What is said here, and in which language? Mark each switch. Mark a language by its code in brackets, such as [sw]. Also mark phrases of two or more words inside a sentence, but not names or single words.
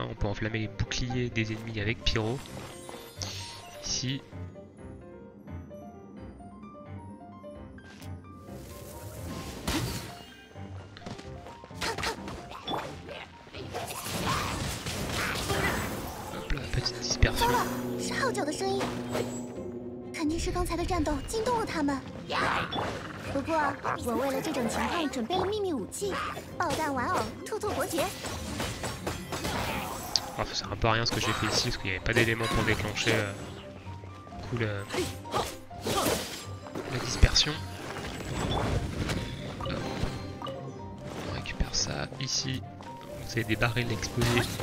[fr] On peut enflammer les boucliers des ennemis avec Pyro, ici. Hop là, petite dispersion. [zh] 是号角的声音，肯定是刚才的战斗惊动了他们。不过我为了这种情况准备了秘密武器——爆弹玩偶兔兔伯爵。 [fr] Ça sert un peu à rien ce que j'ai fait ici parce qu'il n'y avait pas d'élément pour déclencher du coup la dispersion. On récupère ça ici. Vous avez des barils explosés.